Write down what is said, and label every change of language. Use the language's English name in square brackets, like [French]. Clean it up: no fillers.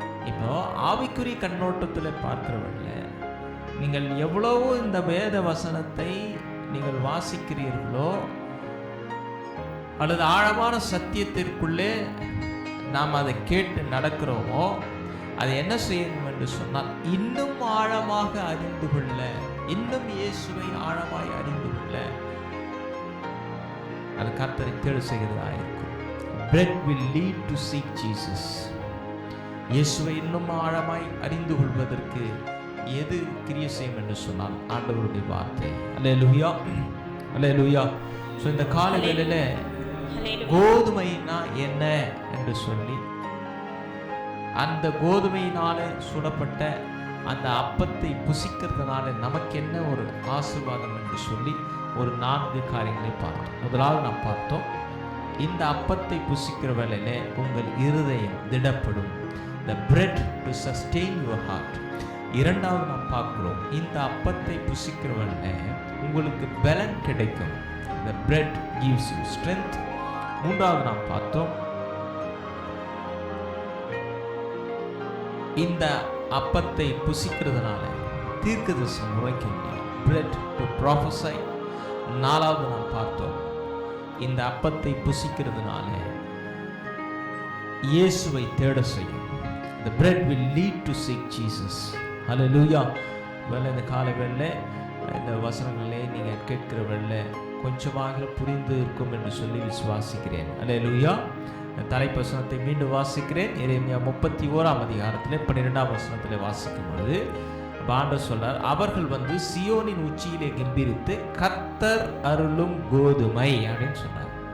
[Tamil] இப்போ ஆவிக்குரிய கண்ணோட்டத்தில் பார்க்கிறவர்கள, நீங்கள் எவ்வளவு இந்த வேத வசனத்தை நீங்கள் வாசிக்கிறீர்களோ அல்லது ஆழமான சத்தியத்திற்குள்ளே நாம் அதை கேட்டு நடக்கிறோமோ, அதை என்ன செய்யணும் என்று சொன்னால், இன்னும் ஆழமாக அறிந்து கொள்ள, இன்னும் இயேசுவை ஆழமாய் அறிந்து கொள்ள அது கர்த்தரை தேட செய்கிறதா இருக்கும். [English] Bread will lead to seek Jesus. [Tamil] இயேசுவை இன்னும் ஆழமாய் அறிந்து கொள்வதற்கு எது கிரியை செய்யும் என்று சொன்னால், ஆண்டவருடைய வார்த்தை. அல்லேலூயா, அல்லேலூயா. ஸோ இந்த காலை வேளையில கோதுமைனா என்ன என்று சொல்லி, அந்த கோதுமையினால சுடப்பட்ட அந்த அப்பத்தை புசிக்கிறதுனால நமக்கு என்ன ஒரு ஆசீர்வாதம் என்று சொல்லி ஒரு 4 காரியங்களை பார்த்தோம். முதலாவது நாம் பார்த்தோம், இந்த அப்பத்தை புசிக்கிற வேளையில உங்கள் இருதயம் திடப்படும். [English] The bread to sustain your heart. [Tamil] இரண்டாவது நாம் பார்க்கிறோம், இந்த அப்பத்தை புசிக்கிற வேளையில உங்களுக்கு பலன் கிடைக்கும். [English] The bread gives you strength. [Tamil] மூன்றாவது நாம் பார்த்தோம், இந்த அப்பத்தை புசிக்கிறதுனால தீர்க்கதரிசனம் உரைக்க முடியும். [English] Bread to prophesy. [Tamil] நாலாவது நாம் பார்த்தோம், இந்த அப்பத்தை புசிக்கிறதுனால இயேசுவை தேட செய்யும். [English] The bread will lead to seek Jesus. Hallelujah. [Tamil] வேலை இந்த காலை வேளை இந்த வசனங்களே நீங்கள் கேட்கிற வேளை கொஞ்சமாக புரிந்து இருக்கும் என்று சொல்லி விசுவாசிக்கிறேன். Hallelujah. தலைப்பு வசனத்தை மீண்டும் வாசிக்கிறேன். எரேமியா 31ஆம் அதிகாரத்தில் 12ஆம் வசனத்தில் வாசிக்கும் பொழுது ஆண்டவர் சொல்றார், அவர்கள் வந்து சியோனின் உச்சியிலே கெம்பீரித்து கர்த்தர் அருளும் கோதுமை அப்படின்னு சொன்னார்.